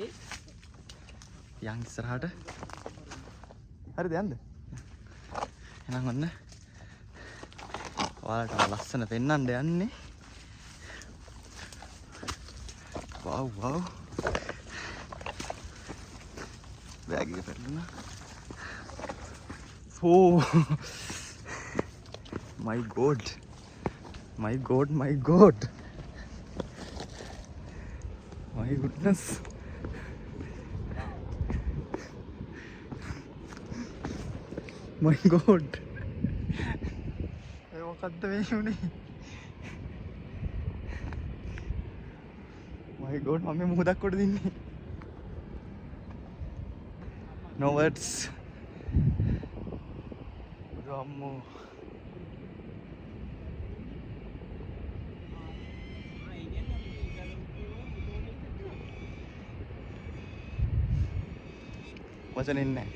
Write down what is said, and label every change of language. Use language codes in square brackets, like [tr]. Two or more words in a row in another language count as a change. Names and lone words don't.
[si] යන් ඉස්සරහට. හරිද යන්න? එහෙනම් ඔන්න ඔයාලට ලස්සන පෙන්නන්න යන්නේ. වව් වව්. බෑග් එක පෙරළුණා. [en] Oh my god. My god, my god. My goodness. My god. [si] ඒ මොකද්ද මේ වුනේ? [en] My god [si] මම මේ මොහොතක් කොට දින්නේ. [en] No words. Rammo. [si] වචන ඉන්නේ නැහැ.